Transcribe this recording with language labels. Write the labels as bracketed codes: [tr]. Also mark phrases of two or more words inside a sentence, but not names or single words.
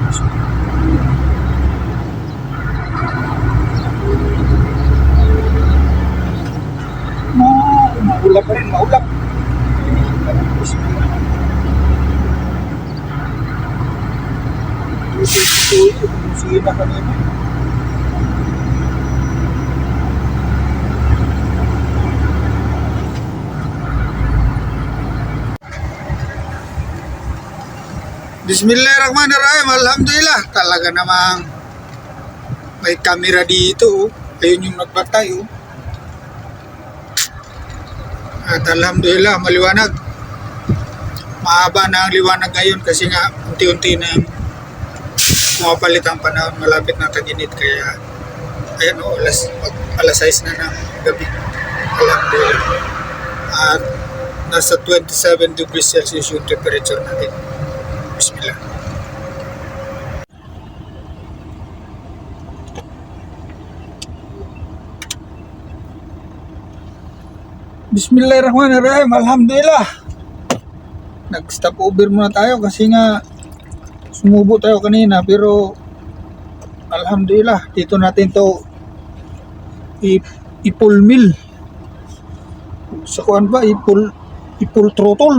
[tl] Maulap pa rin, maulap. Sige na kanina. [ar] بسم الله الرحمن الرحيم. الحمد لله. [tl] Talaga namang may camera dito. Ayun yung nagbantay. At [ar] الحمد لله, [tl] maliwanag. Mahaba na ang liwanag ngayon kasi nga unti-unti na pumapalit ang panahon. Malapit na tag-init kaya ayan alas 6 na ng gabi. [ar] الحمد لله. [tl] At nasa 27 [en] degrees Celsius [tl] yung temperature natin. [ar] بسم الله. بسم الله الرحمن الرحيم. الحمد لله. [tl] Nag- [en] stop over [tl] muna tayo kasi nga sumubo tayo kanina pero [ar] الحمد لله [tl] dito natin to i- [en] full meal. [tl] Sa kuan ba i- [en] full throttle.